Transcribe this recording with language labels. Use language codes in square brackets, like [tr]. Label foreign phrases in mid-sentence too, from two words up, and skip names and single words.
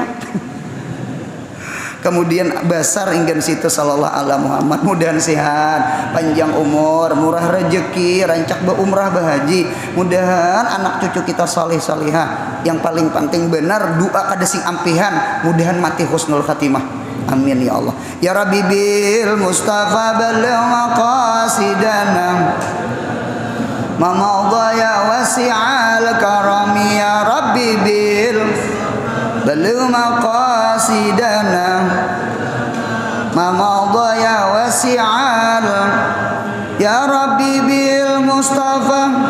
[bjn] Kemudian basar inggan situ [ar] صلى الله عليه [bjn] Muhammad, mudahan sehat, panjang umur, murah rezeki, rancak umrah bahaji, mudahan anak cucu kita saleh salihah. Yang paling penting benar doa kada sing ampihan, mudahan mati [ar] حسن الخاتمة. آمين يا الله. يا ربِّ بالمصطفى بلِّغ مقاصدنا ما مضى يا واسع الكرم يا ربِّ بال بلِّغ مقاصدنا ما مضى يا واسع يا ربِّ بالمصطفى